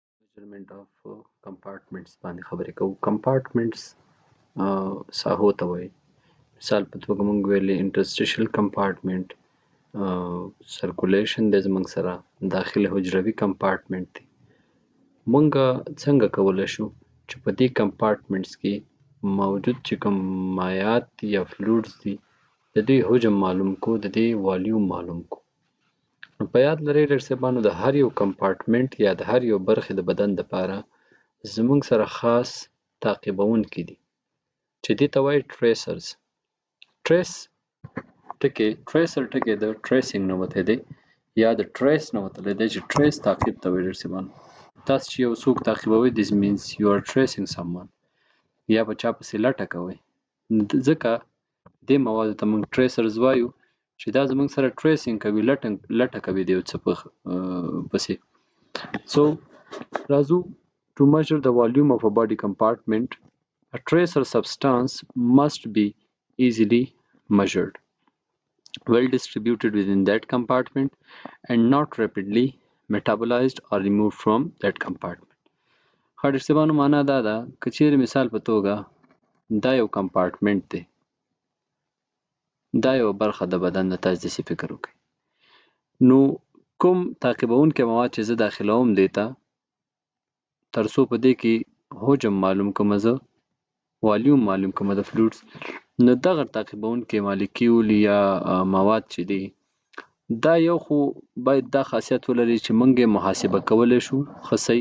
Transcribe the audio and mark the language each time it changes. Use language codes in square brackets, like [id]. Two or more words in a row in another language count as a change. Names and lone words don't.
[en] measurement of compartments [ps] باندې خبرې کوو. compartments ساحو ته وایي. مثال په توګه موږ ویلې [en] interstitial compartment circulation [ps] دی زموږ سره داخل حجروي compartment دی. موږ څنګه کولی شو چې په دې compartments کې موجود چې کوم مایعات دي یا فلویډز دي د دوی حجم معلوم کو، د دې والیوم معلوم کو. نو په یاد لرئ ډېر صاحبانو د هر یو کمپارټمنټ یا د هر یو برخې د بدن دپاره زموږ سره خاص تعقیبونکي دي چې دې ته وایي ټریسرز. ټریسر ټکی د ټریسینګ نه وتی دی یا د ټریس نه وتلی دی چې ټریس تعقیب ته وایي. ډېر صاحبانو تاسو چې یو څوک تعقیبوئ [en] this means you are tracing someone [ps] یا په چا پسې لټه کوئ. ځکه دې موادو ته موږ ټریسرز وایو چې دا زموږ سره ټریسینګ کوي، لټه کوي د یو څه پسې. [en] So راځو to measure the volume of a body compartment, a tracer substance must be easily measured, well distributed within that compartment and not rapidly metabolized or removed from that compartment. [ps] ډېر صاحبانو معنا دا ده که چیرې مثال په توګه دا یو کمپارټمنټ دی، دا یو برخه د بدن د تاسو داسې فکر وکړئ، نو کوم تعقیبونکي مواد چې زه داخلوم دې ته تر څو په دې کې حجم معلوم کړمه، زه والیوم معلوم کړمه د فلویډز، نو دغه تعقیبونکي مالیکیول یا مواد چې دي دا یو خو باید دا خاصیت ولري چې موږ یې محاسبه کولی شو ښه صحیح.